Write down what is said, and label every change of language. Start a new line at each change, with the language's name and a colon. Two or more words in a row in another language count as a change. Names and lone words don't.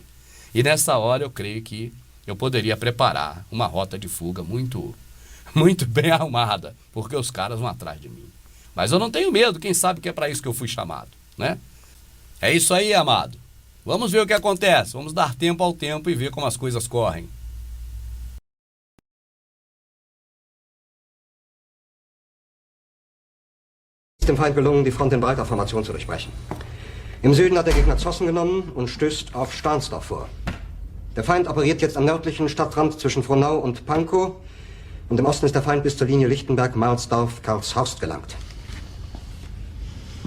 Portuguese: E nessa hora eu creio que eu poderia preparar uma rota de fuga muito bem arrumada, porque os caras vão atrás de mim. Mas eu não tenho medo, quem sabe que é para isso que eu fui chamado, né? É isso aí, amado. Vamos ver o que acontece, vamos dar tempo ao tempo e ver como as coisas correm.
German: Dem Feind gelungen, die Front in breiter Formation zu durchbrechen. Im Süden hat der Gegner Zossen genommen und stößt auf Stahnsdorf vor. Der Feind operiert jetzt am nördlichen Stadtrand zwischen Frohnau und Pankow und im Osten ist der Feind bis zur Linie Lichtenberg, Marsdorf, Karlshorst gelangt.